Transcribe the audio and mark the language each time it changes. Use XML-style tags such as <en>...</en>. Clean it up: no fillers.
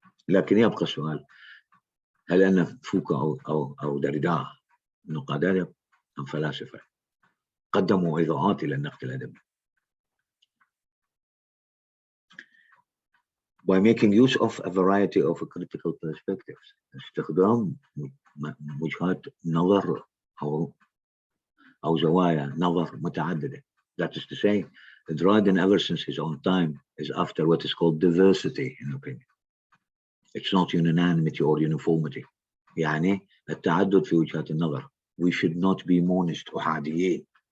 <ar>لكن يبقى السؤال، هل أن فوكو أو داريدا نقاد أدب أم فلاسفة قدموا إضاءات إلى النقد الأدبي؟</ar> <en>By making use of a variety of critical perspectives.</en> <ar>استخدام وجهات نظر أو زوايا نظر متعددة.</ar> <en>That is to say, Dryden ever since his own time is after what is called diversity in opinion. It's not unanimity or uniformity.</en> <ar>يعني التعدد في وجهات النظر.</ar> <en>We should not be monist أحاديين.</en>